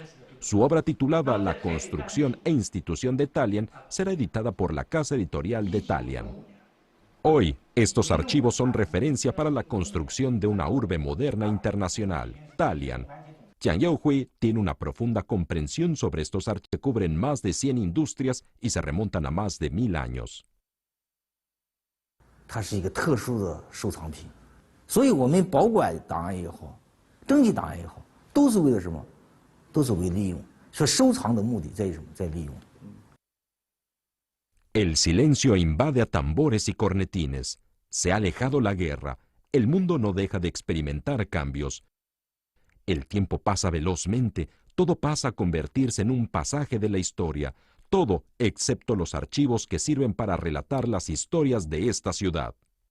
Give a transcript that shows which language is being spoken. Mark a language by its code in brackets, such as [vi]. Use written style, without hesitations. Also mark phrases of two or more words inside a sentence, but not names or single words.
[es] Su obra titulada La construcción e institución de Dalian será editada por la casa editorial de Dalian. Hoy, estos archivos son referencia para la construcción de una urbe moderna internacional, Dalian. Jiang Yaohui tiene una profunda comprensión sobre estos archivos que cubren más de 100 industrias y se remontan a más de 1000 años. [zh] 它是一个特殊的收藏品，所以我们保管档案也好，征集档案也好，都是为了什么？都是为利用。说收藏的目的在于什么？在利用。 [es] El silencio invade a tambores y cornetines. Se ha alejado la guerra. El mundo no deja de experimentar cambios. El tiempo pasa velozmente. Todo pasa a convertirse en un pasaje de la historia. Todo excepto los archivos que sirven para relatar las historias de esta ciudad.